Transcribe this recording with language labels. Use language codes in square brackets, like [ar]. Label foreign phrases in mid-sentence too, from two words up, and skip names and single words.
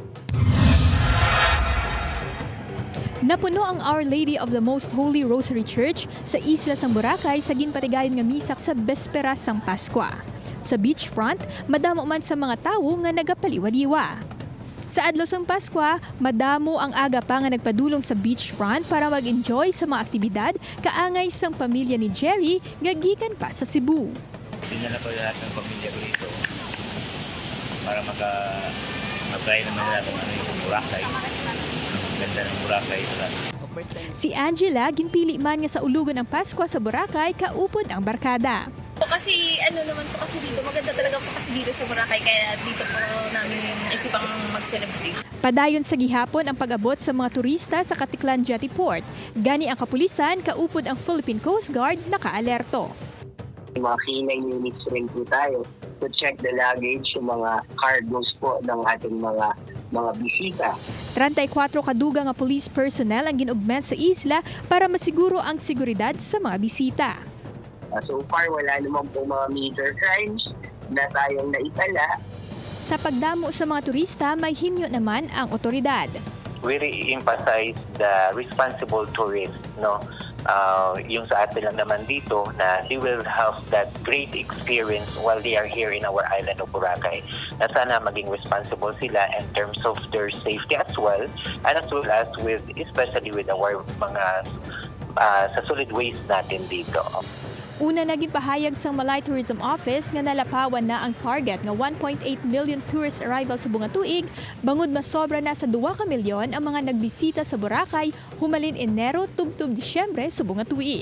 [hil] Napuno ang Our Lady of the Most Holy Rosary Church sa isla sang Boracay sa ginpatigayon nga misak sa Besperas sang Paskwa. Sa beachfront, madamo man sa mga tawo nga nagapaliwaliwa. Sa adlaw sang Paskwa, madamo ang aga pa nga nagpadulong sa beachfront para mag-enjoy sa mga aktibidad kaangay sang pamilya ni Jerry nga gikan pa sa Cebu. [tl] Tingnan na po lahat ng pamilya ko dito para mag-try naman nila kung ano yung Boracay. Ang ganda ng Boracay. [hil] Si Angela, ginpili man nga sa ulugan ng Paskwa sa Boracay, kaupod ang barkada. [tl] Kasi naman po kasi dito, maganda talaga po kasi dito sa Boracay, kaya dito po namin naisipang mag-celebrate. [hil] Padayon sa gihapon ang pag-abot sa mga turista sa Katiklan Jetty Port. Gani ang kapulisan, kaupod ang Philippine Coast Guard, naka-alerto. [en] Mga K9 units [tl] rin po tayo [en] to check the luggage, [tl] yung mga cargos po ng ating mga bisita. [hil] 34 kadugang nga [en] police personnel [hil] ang gin-augment sa isla para masiguro ang seguridad sa mga bisita. [en] So far, [tl] wala naman po mga [en] major crimes [tl] na tayong naitala. [hil] Sa pagdamo sa mga turista, may hinyo naman ang otoridad. [en] We re-emphasize the responsible tourist, no? [tl] Yung sa atin lang naman dito na [en] they will have that great experience while they are here in our island of Boracay. [tl] Na sana maging responsible sila [en] in terms of their safety as well, and as well as with, especially with our [tl] mga sa [en] solid waste [tl] natin dito. [hil] Una naging pahayag sa Malay Tourism Office nga nalapawan na ang target nga 1.8 million [en] tourist arrivals [hil] subong nga tuig, bangod masobra na sa 2 ka milyon ang mga nagbisita sa Boracay humalin Enero tubtub Disyembre subong nga tuig.